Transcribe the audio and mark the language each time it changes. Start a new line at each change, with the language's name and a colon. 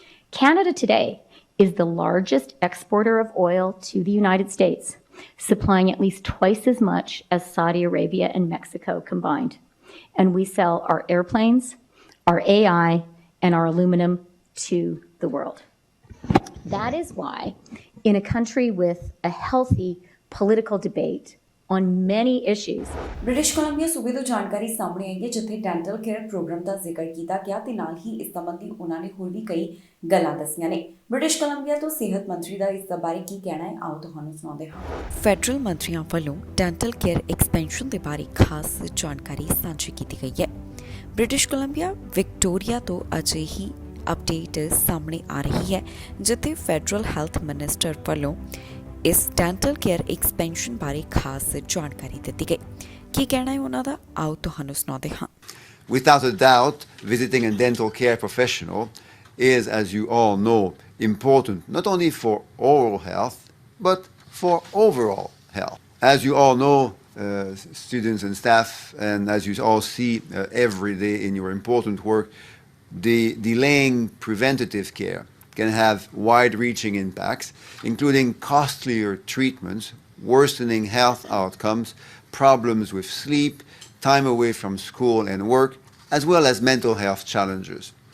English: Canada today is the largest exporter of oil to the United States, supplying at least twice as much as Saudi Arabia and Mexico combined. And we sell our airplanes, our AI, and our aluminum to the world. That is why, in a country with a healthy political debate on many issues,
Punjabi: British Columbia ਸੂਬੇ ਤੋਂ ਜਾਣਕਾਰੀ ਸਾਹਮਣੇ ਆਈ ਹੈ, ਜਿੱਥੇ dental care programme ਦਾ ਜ਼ਿਕਰ ਕੀਤਾ ਗਿਆ ਤੇ ਨਾਲ ਹੀ ਇਸ ਸੰਬੰਧੀ ਉਹਨਾਂ ਨੇ ਹੋਰ ਵੀ ਕਈ ਗੱਲਾਂ ਦੱਸੀਆਂ ਨੇ। ਬ੍ਰਿਟਿਸ਼ ਕੋਲੰਬੀਆ ਤੋਂ ਸਿਹਤ ਮੰਤਰੀ ਦਾ ਇਸ ਬਾਰੇ ਕੀ ਕਹਿਣਾ ਹੈ, ਆਓ ਤੁਹਾਨੂੰ ਸੁਣਾਉਂਦੇ ਹਾਂ। ਫੈਡਰਲ ਮੰਤਰੀਆਂ ਵੱਲੋਂ ਡੈਂਟਲ ਕੇਅਰ ਐਕਸਪੈਂਸ਼ਨ ਦੇ ਬਾਰੇ ਖਾਸ ਜਾਣਕਾਰੀ ਸਾਂਝੀ ਕੀਤੀ ਗਈ ਹੈ। ਬ੍ਰਿਟਿਸ਼ ਕੋਲੰਬੀਆ ਵਿਕਟੋਰੀਆ ਤੋਂ ਅਜਿਹੀ ਅਪਡੇਟ ਸਾਹਮਣੇ ਆ ਰਹੀ ਹੈ, ਜਿੱਥੇ ਫੈਡਰਲ ਹੈਲਥ ਮਿਨਿਸਟਰ ਵੱਲੋਂ ਇਸ ਡੈਂਟਲ ਕੇਅਰ ਐਕਸਪੈਂਸ਼ਨ ਬਾਰੇ ਖਾਸ ਜਾਣਕਾਰੀ ਦਿੱਤੀ ਗਈ। ਕੀ ਕਹਿਣਾ ਹੈ ਉਹਨਾਂ ਦਾ, ਆਓ ਤੁਹਾਨੂੰ ਸੁਣਾਉਂਦੇ ਹਾਂ।
English: Without a doubt, visiting a dental care professional is, as you all know, important not only for oral health, but for overall health. As you all know, students and staff, and as you all see every day in your important work, the delaying preventative care can have wide-reaching impacts, including costlier treatments, worsening health outcomes, problems with sleep, time away from school and work, as well as mental health challenges.